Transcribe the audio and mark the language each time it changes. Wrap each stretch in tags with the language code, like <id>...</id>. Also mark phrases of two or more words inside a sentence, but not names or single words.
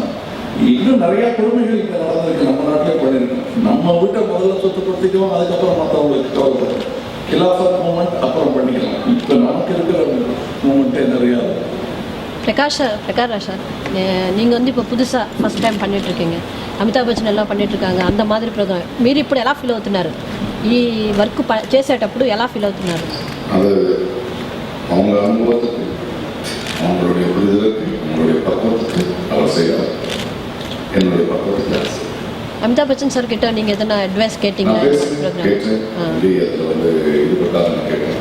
<ta>இன்னும் நிறைய கொடுமைகள் இங்க நடந்திருக்கு. நம்ம நாட்டிலே பண்ணியிருக்கோம். நம்ம வீட்டை முதல்ல சுத்தப்படுத்திக்குவோம், அதுக்கப்புறம் மற்றவங்களுக்கு கவலை. கிலாஃபத் மூமெண்ட் அப்புறம் பண்ணிக்கலாம். இப்போ நமக்கு இருக்கிற மூமெண்ட்டே நிறையா இருக்கு. பிரகாஷ் சார், நீங்கள் வந்து இப்போ புதுசாக</ta> <en>first time</en> <ta>பண்ணிகிட்ருக்கீங்க.</ta> <te>అమితాబ్ బచ్చన్ ఎలా</te> <ta>பண்ணிட்டுருக்காங்க, அந்த மாதிரி</ta> <te>ప్రోగ్రామ్ మీరు ఇప్పుడు ఎలా ఫీల్ అవుతున్నారు? ఈ వర్క్ చేసేటప్పుడు ఎలా ఫీల్ అవుతున్నారు?</te> <ta>அது அவங்க அனுபவத்துக்கு, அவங்களுடைய புரிதலுக்கு, அவங்களுடைய பக்குவத்துக்கு அவர் செய்வார். என்னுடைய பக்குவத்துக்கு அமிதாப் பச்சன் சார் கிட்ட நீங்கள் எதனா அட்வைஸ் கேட்டீங்க? கேட்டேன். அதில் வந்து ஈடுபட்டால் நான் கேட்டேன்.</ta>